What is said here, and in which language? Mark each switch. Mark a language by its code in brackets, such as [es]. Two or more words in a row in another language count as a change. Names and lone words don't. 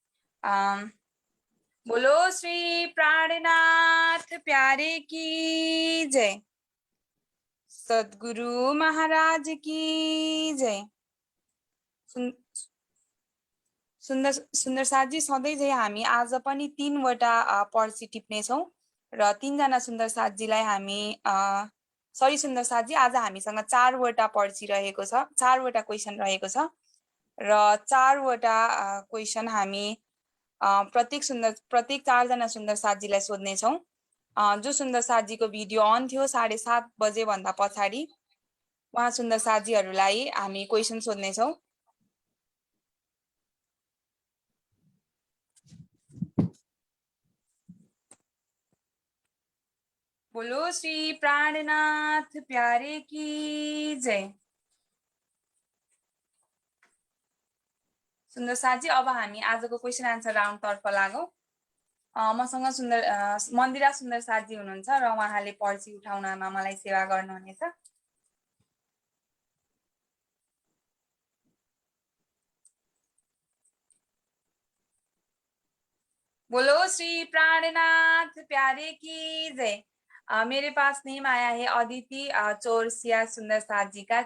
[hi] बोलो श्री प्राणनाथ प्यारे की जय, सद्गुरु महाराज की जय। [ne] सुंदर साथ जी सधैँ चाहिँ हामी आज पनि 3वटा पर्ची टिप्नेछौँ र 3जना सुंदर साथ जीलाई हामी सरी सुंदर साथ जी आज हामीसँग 4वटा पर्ची रहेको छ, 4वटा क्वेसन रहेको छ र 4वटा क्वेसन हामी प्रत्येक 4जना सुंदर साथ जीलाई सोध्नेछौँ। जो सुंदर साथ जीको भिडियो अन थियो 7:30 बजे भन्दा पछाडि उहाँ सुंदर साथ जीहरूलाई हामी क्वेसन सोध्नेछौँ। [hi] बोलो श्री प्राणनाथ प्यारे की जय। [ne] सुन्दर साथी, अब हामी आजको [en] question answer round [ne] तर्फ लागौं। मसँग मन्दिरा सुन्दर साथी हुनुहुन्छ र उहाँले पर्ची उठाउनमा मलाई सेवा गर्नुहुनेछ। [hi] बोलो श्री प्राणनाथ प्यारे की जय। मेरे पास नेम आया है अदिति चौरसिया सुंदर साथ जी का।